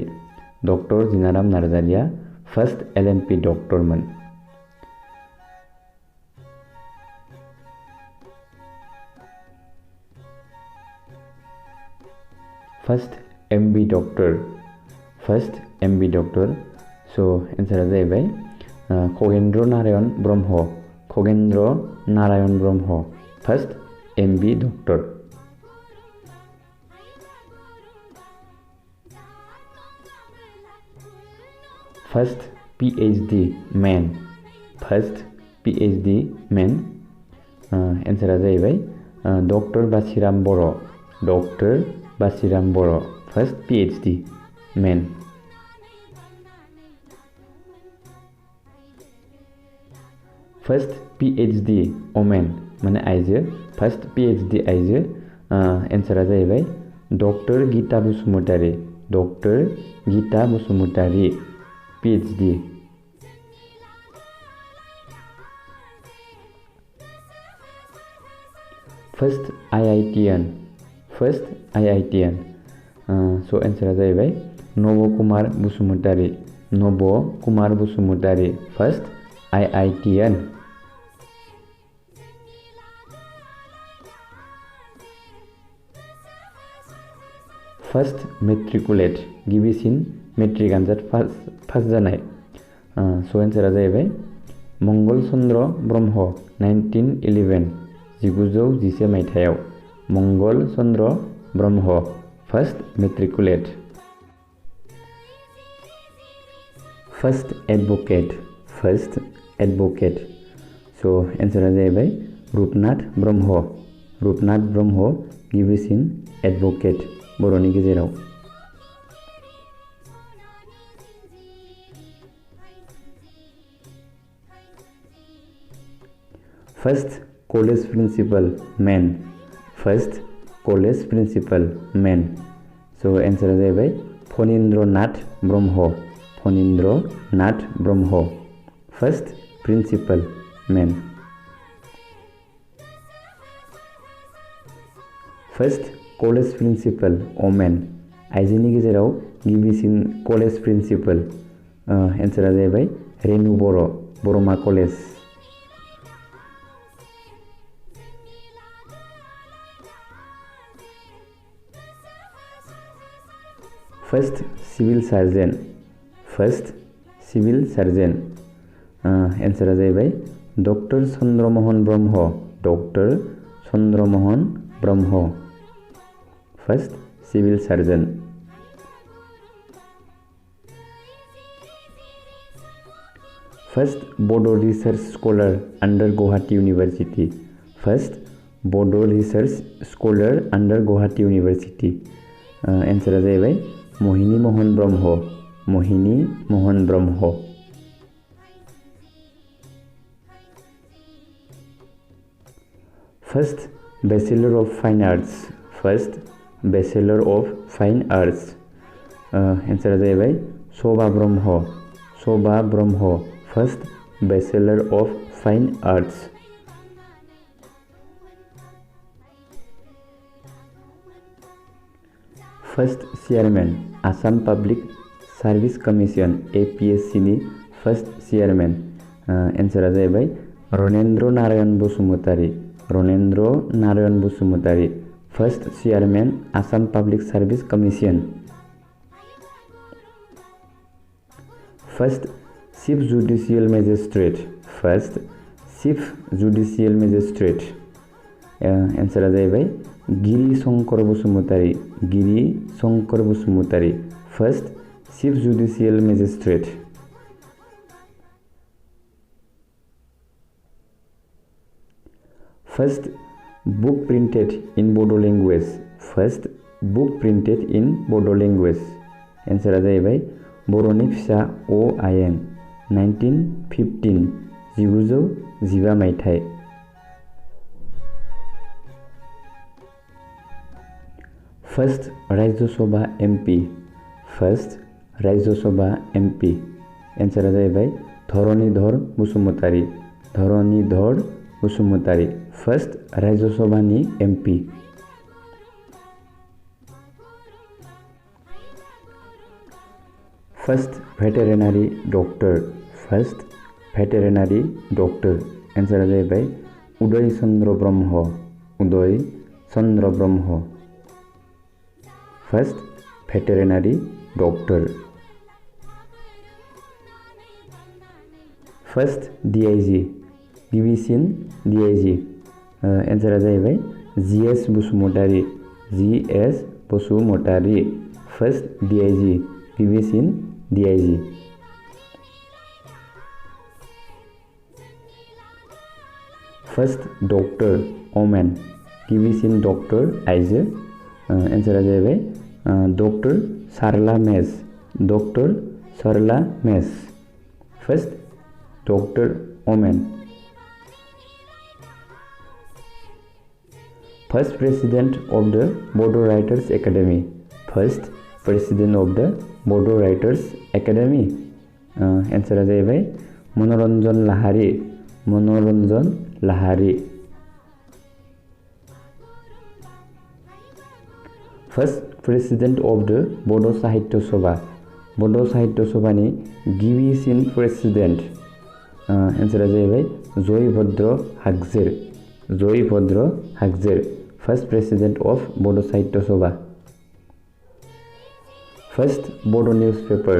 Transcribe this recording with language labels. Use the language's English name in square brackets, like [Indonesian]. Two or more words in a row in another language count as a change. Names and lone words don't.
[Bodo] डॉक्टर जिनाराम नार्जारिया [English] first LMP [Bodo] डॉक्टरमोन। [English] first MB doctor. [Bodo] सो आंसरा जाहैबाय खगेन्द्र नारायण ब्रह्म। [English] Khagendra Narayan Brahma first MB doctor. first PhD man. [Bodo] आंसरा जाहैबाय डॉक्टर बासिराम बर'। [English] first PhD man. first PhD women [Bodo] माने आइजो। [English] first PhD आइजो। [Bodo] आंसरा जाहैबाय डॉक्टर गीता बसुमतारी। [English] PhD। first IITian. [Bodo] सो आंसरा जाहैबाय नब कुमार बसुमतारी। [English] first IITian. first matriculate [Bodo] गिबिसिन मेट्रिक आनजाद पास जानाय। सो आंसरा जाहैबाय मंगल चंद्र ब्रह्म 1911 मायथाइयाव। [English] Mangal Chandra Brahma first matriculate. first advocate. [Bodo] सो आंसरा जाहैबाय रुपनाथ ब्रह्म गिबिसिन एडवोकेट बर'नि गेजेराव। [English] first college principal man. [Bodo] सो आंसरा जाहैबाय फणीन्द्रनाथ ब्रह्म [English] first principal man. first college principal women [Bodo] आइजोनि गेजेराव गिबिसिन [English] college principal. [Bodo] आंसरा जाहैबाय रेणु बरमा कलेज। [English] first civil surgeon. [Bodo] आंसरा जाहैबाय डॉक्टर चंद्रमोहन ब्रह्म [English] first civil surgeon. first Bodo research scholar under Guwahati University. first Bodo research scholar under Guwahati University. [Bodo] आंसरा जाहैबाय मोहिनी मोहन ब्रह्म। [English] first bachelor of fine arts. [Bodo] आंसरा जाहैबाय शोभा ब्रह्म [English] first bachelor of fine arts. first chairman Assam Public Service Commission APSC नि first chairman। [Bodo] आंसरा जाहैबाय रनेन्द्र नारायण बसुमतारी [English] First Chairman Assam Public Service Commission. First Chief Judicial Magistrate. First Chief Judicial Magistrate. [Bodo] एन्सारा जाहैबाय गिरि शंकर बसुमतारी. गिरि शंकर बसुमतारी. [English] First Chief Judicial Magistrate. First book printed in Bodo language. First book printed in Bodo language. [Bodo] एन्सारा जाहैबाय बर'नि फिसा अ आयेन 1915 1915 मायथाइ. [English] First Rajya Sabha MP. First Rajya Sabha MP. [Bodo] एन्सारा जाहैबाय धरणीधर बसुमतारी. धरणीधर बसुमतारी. [English] First Rajya Sabhani MP. First veterinary doctor. First veterinary doctor. [Bodo] एन्सारा जाहैबाय उदय चन्द्र ब्रह्म. उदय चन्द्र ब्रह्म. [English] First veterinary doctor. First DIG. [Bodo] गिबिसिन DIG. एन्सारा जाहैबाय GS बसुमतारी. GS बसुमतारी. [English] First DIG. गिबिसिन DIG. First doctor woman. [Bodo] गिबिसिन डॉक्टर आइजो. एन्सारा जाहैबाय डॉक्टर सारला मेस. डॉक्टर सारला मेस. [English] First doctor woman. First president of the Bodo Writers Academy. First president of the Bodo Writers Academy. [Bodo] एन्सारा जाहैबाय मनोरञ्जन लाहारी. मनोरञ्जन लाहारी. [English] First president of the Bodo Sahitya Sabha. [Bodo] Bodo Sahitya Sabhani गिबिसिन प्रेसिडेन्ट. एन्सारा जाहैबाय जयभद्र हागजेर. जयभद्र हागजेर. [English] First president of Bodo Sahitya Sabha. First Bodo newspaper.